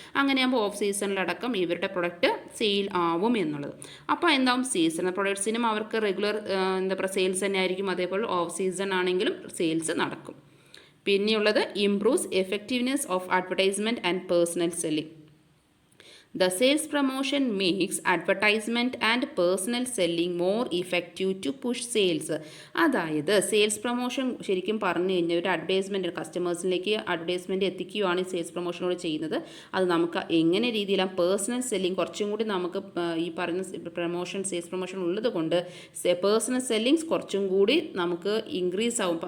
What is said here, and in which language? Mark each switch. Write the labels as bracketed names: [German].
[Malayalam] അങ്ങനെയാകുമ്പോൾ ഓഫ് സീസണിലടക്കം ഇവരുടെ product sale ആവും എന്നുള്ളത്. അപ്പോൾ എന്താവും, സീസണൽ പ്രൊഡക്ട്സിനും അവർക്ക് റെഗുലർ എന്താ പറയുക സെയിൽസ് തന്നെ ആയിരിക്കും, അതേപോലെ ഓഫ് സീസൺ ആണെങ്കിലും സെയിൽസ് നടക്കും. പിന്നെയുള്ളത് [English] Improves effectiveness of advertisement and personal selling. The sales promotion makes advertisement and personal selling more effective to push sales. [Malayalam] അതായത് സെയിൽസ് പ്രൊമോഷൻ ശരിക്കും പറഞ്ഞു കഴിഞ്ഞാൽ ഒരു അഡ്വർടൈസ്മെൻറ്റ് കസ്റ്റമേഴ്സിലേക്ക് അഡ്വർടൈസ്മെൻറ്റ് എത്തിക്കുകയാണ് ഈ സെയിൽസ് പ്രൊമോഷനോട് ചെയ്യുന്നത്. അത് നമുക്ക് എങ്ങനെ രീതിയിലാണ് പേഴ്സണൽ സെല്ലിംഗ് കുറച്ചും കൂടി നമുക്ക് ഈ പറയുന്ന പ്രൊമോഷൻ സെയിൽസ് പ്രൊമോഷൻ ഉള്ളത് കൊണ്ട് പേഴ്സണൽ സെല്ലിങ്സ് കുറച്ചും കൂടി നമുക്ക് ഇൻക്രീസ് ആവും.